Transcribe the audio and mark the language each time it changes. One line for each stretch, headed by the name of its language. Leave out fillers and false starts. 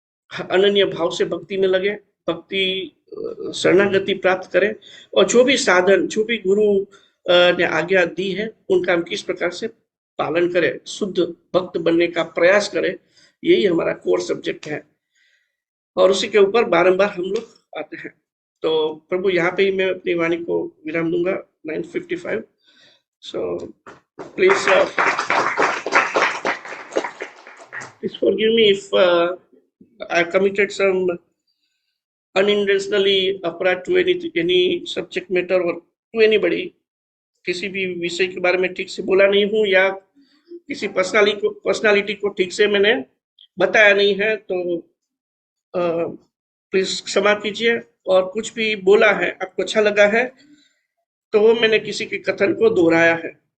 Hindi: अनन्य भाव से भक्ति में लगे, भक्ति शरणागति प्राप्त करें, और जो भी साधन, जो भी गुरु ने आज्ञा दी है उनका हम किस प्रकार से पालन करें, शुद्ध भक्त बनने का प्रयास करें, यही हमारा कोर सब्जेक्ट है, और उसी के ऊपर बारंबार हम लोग आते हैं। तो प्रभु यहाँ पे ही मैं अपनी वाणी को विराम दूंगा। 9:55। So
English: Please forgive me if I committed some unintentionally अपराध to any subject matter or to anybody।
Hindi: किसी भी विषय के बारे में ठीक से बोला नहीं हूँ, या किसी पर्सनालिटी को ठीक से मैंने बताया नहीं है, तो प्लीज क्षमा कीजिए। और कुछ भी बोला है आपको अच्छा लगा है तो वो मैंने किसी के कथन को दोहराया है।